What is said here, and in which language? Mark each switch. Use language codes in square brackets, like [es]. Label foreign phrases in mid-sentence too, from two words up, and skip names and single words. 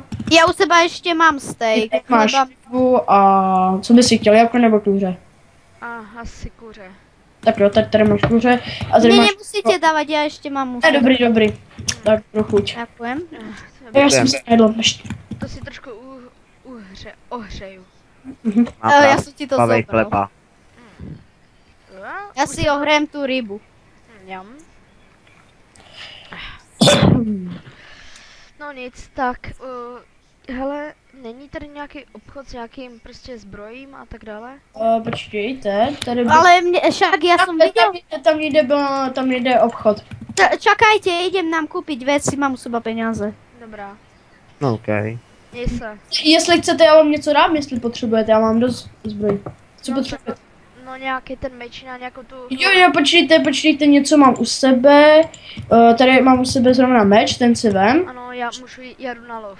[sk] Ja u seba ešte mám steak. [cs] Tady máš Chleba. rybu a co bys si chtěl, jabko nebo kuře? A asi kuře. Tak jo, tady máš kuře a tady [sk] Nie, [cs] máš... [sk] nemusíte dávať, ja ešte mám u [cs] Ne, [sk] seba. [cs] dobrý. Tak pro chuť. [sk] Ďakujem. [cs] Já jsem se jedl ještě. To si trošku ohřeju. [sk] Ja som ti to Pavej zobral. [cs] chleba. [sk] Ja si ohrejem tú rybu. Jam. [cs] No nic, tak, hele, není tady nějaký obchod s nějakým prostě zbrojím a tak dále? Počkejte, tady by... [sk] Ale však ja som videl... [cs] Tam jde obchod. [sk] Čakajte, idem nám kúpiť veci, mám u seba peniaze. [cs] Dobrá, [sk] No okej. [cs] měj se. Jestli chcete, já vám něco dám, jestli potřebujete, já mám dost zbroj. Co No, potřebujete? No nějaký ten meč na nějakou tu... Jo, počkejte, něco mám u sebe. Tady mám u sebe zrovna meč, ten si vem. Ano, já můžu jdu na lov.